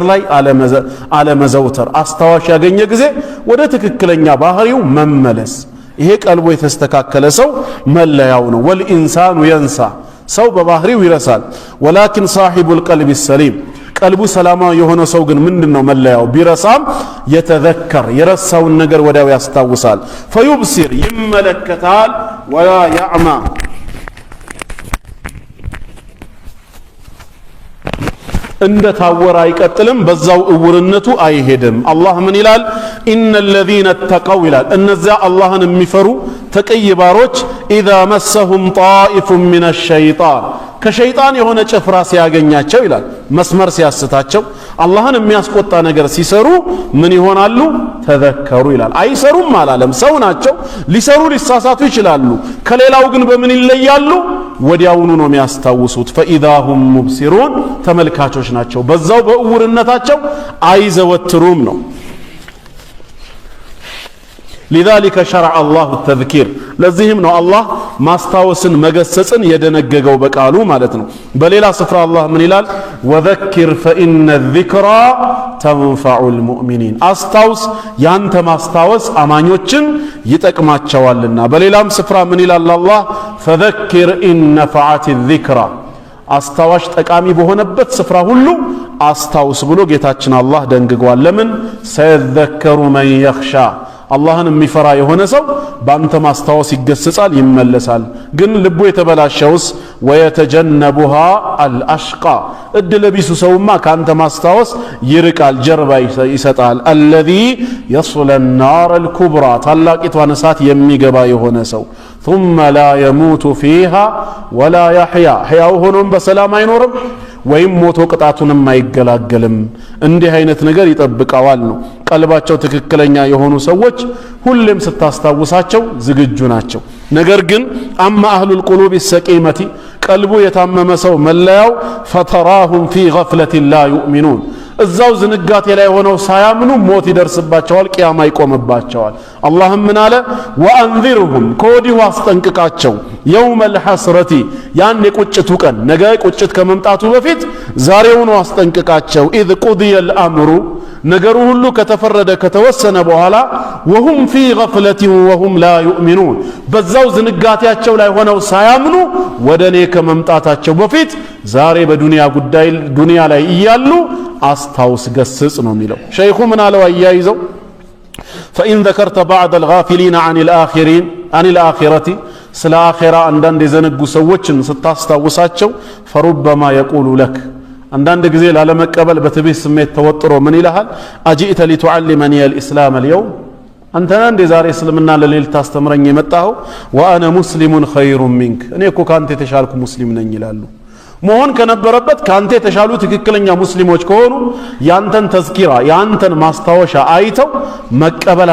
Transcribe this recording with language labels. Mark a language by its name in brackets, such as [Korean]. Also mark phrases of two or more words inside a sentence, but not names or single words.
[Amharic] ላይ አለመዘውተር አስታዋሽ ያገኘ ጊዜ ወደ ትክክለኛ ባህሪው መመለስ ይሄ ቀልቦ የተስተካከለ ሰው መለያው ነው [Arabic] والإنسان ينسى [Amharic] ሰው በባህሪው ይረሳል [Arabic] ولكن صاحب القلب السليم [Amharic] ቀልቡ ሰላማዊ የሆነ ሰው ግን ምንድነው መለያው ቢረሳም የተዘከር የረሳውን ነገር ወዲያው ያስታውሳል ፈዩብሲር ይመለከታል [Arabic] ولا يعمى [Amharic] እንደ ታወራ አይቀጥልም በዛው እውርነቱ አይሄድም አላህ ምን ይላል [Arabic] إن الذين اتقوا [Amharic] ይላል እነዛ አላህን የሚፈሩ ተቀይባሮች [Arabic] اذا مسهم طائف من الشيطان [Amharic] ከሸይጣን የሆነ ጭፍራ ሲያገኛቸው ይላል መስመር ሲያስታቸው አላህን የሚያስቆጣ ነገር ሲሰሩ ምን ይሆናሉ ተዘከሩ ይላል አይሰሩም አላለም ሰው ናቸው ሊሰሩ ሊሳሳቱ ይችላሉ ከሌላው ግን በምን ይለያሉ ወዲያውኑ ነው የሚያስታውሱት [Arabic] فاذا هم مبصرون [Amharic] ተመልካቾች ናቸው በዛው በእውርነታቸው አይዘወትሩም ነው [Arabic] لذلك شرع الله التذكير [Amharic] ለዚህም ነው አላህ ማስታወስን መገሰጽን የደነገገው በቃሉ ማለት ነው በሌላ ስፍራ አላህ ምን ይላል [Arabic] وذكر فإن الذكرى تنفع المؤمنين [Amharic] አስታውስ ያንተ ማስታወስ አማኞችን ይጠቅማቸዋልና በሌላም ስፍራ ምን ይላል አላህ [Arabic] فذكر إن نفعت الذكرى [Amharic] አስታዋሽ ጠቃሚ በሆነበት ስፍራ ሁሉ አስታውስ ብሎ ጌታችን አላህ ደንግጓል ለምን [Arabic] سيذكر من يخشى [Amharic] አላህን የሚፈራ የሆነ ሰው ባንተ ማስታወስ ይገሰጻል ይመለሳል ግን ልቡ የተበላሸውስ [Arabic] ويتجنبها الأشقى [Amharic] እድለቢሱ ሰውማ ካንተ ማስታወስ ይርቃል ጀርባ ይሰጣል [Arabic] الذي يصل النار الكبرى [Amharic] ታላቂቷን እሳት የሚገባ የሆነ ሰው [Arabic] ثم لا يموت فيها ولا يحيا [Amharic] ሕያው ሆኖም በሰላም አይኖርም ወይም ሞቶ ቅጣቱንም አይገላገልም እንዲህ አይነት ነገር ይጠብቀዋል ነው ቀልባቸው ትክክለኛ የሆኑ ሰዎች ሁሌም ስታስታውሳቸው ዝግጁ ናቸው ነገር ግን [Arabic] أما أهل القلوب السقيمة [Amharic] ቀልቡ የታመመ ሰው መለያው [Arabic] فتراهم في غفلة لا يؤمنون [Amharic] እዛው ዝንጋቴ ላይ ሆነው ሳያምኑ ሞት ይደርስባቸዋል ቂያማ ይቆምባቸዋል አላህም ምን አለ ወአንዚርሁም ከወዲሁ አስጠንቅቃቸው [Arabic] يوم الحسرة [Amharic] ያን የቁጭቱ ቀን ነገ ቁጭት ከመምጣቱ በፊት ዛሬውኑ አስጠንቅቃቸው [Arabic] اذ قضي الامر [Amharic] ነገሩ ሁሉ ከተፈረደ ከተወሰነ በኋላ [Arabic] وهم في غفلة وهم لا يؤمنون [Amharic] በዛው ዝንጋቴያቸው ላይ ሆነው ሳያምኑ ወደኔ ከመምጣታቸው በፊት ዛሬ በዱንያ ጉዳይ ዱንያ ላይ እያሉ አስታውስ ገስጽ ነው የሚለው ሸይኹ ምን አለው አያይዘው [Arabic] فإن ذكرت بعض الغافلين عن الآخرة [Amharic] ስለ አኺራ አንዳንድ የዘነጉ ሰዎችን ስታስታውሳቸው [Arabic] فربما يقول لك [Amharic] አንዳንድ ጊዜ ላለመቀበል በትዕቢት ስሜት ተወጥሮ ምን ይልሃል [Arabic] أجئت لتعلمني الإسلام اليوم [Amharic] አንተና እንደ ዛሬ እስልምና ለኔ ልታስተምረኝ የመጣኸው [Arabic] وأنا مسلم خير منك [Amharic] እኔ እኮ ካንተ የተሻልኩ ሙስሊም ነኝ ይላሉ መሆን ከነበረበት ካንተ የተሻሉ ትክክለኛ ሙስሊሞች ከሆኑ ያንተን ተዝኪራ ያንተን ማስታወሻ አይተው መቀበል